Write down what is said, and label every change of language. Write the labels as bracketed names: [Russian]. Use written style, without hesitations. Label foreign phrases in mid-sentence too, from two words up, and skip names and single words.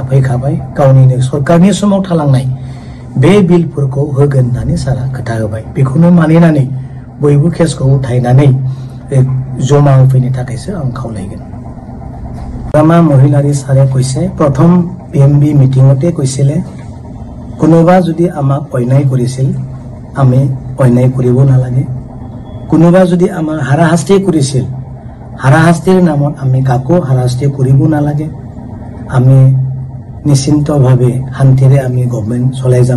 [Bodo] फैखाबाय गावनिनो सरकारनि समाव थालांनाय बे बिलफोरखौ होगोन होननानै सारा खोथा होबाय बेखौनो मानिनानै बयबो केसखौ उथायनानै जमा होफैनो थाखायसो आं खावलायगोन हाग्रामा महिलारि सारे কৈছে प्रथम PMB मिटिंगते [Assamese] কৈছিলে কোনোবা যদি আমাক অন্যায় কৰিছিল আমি অন্যায় কৰিব নালাগে কোনোবা যদি আমাৰ হাৰাশাস্তি কৰিছিল হাৰাশাস্তিৰ নামত আমি কাকো হাৰাশাস্তি কৰিব নালাগে আমি নিশ্চিন্তভাৱে শান্তিৰে আমি গভৰ্ণমেণ্ট চলাই যাম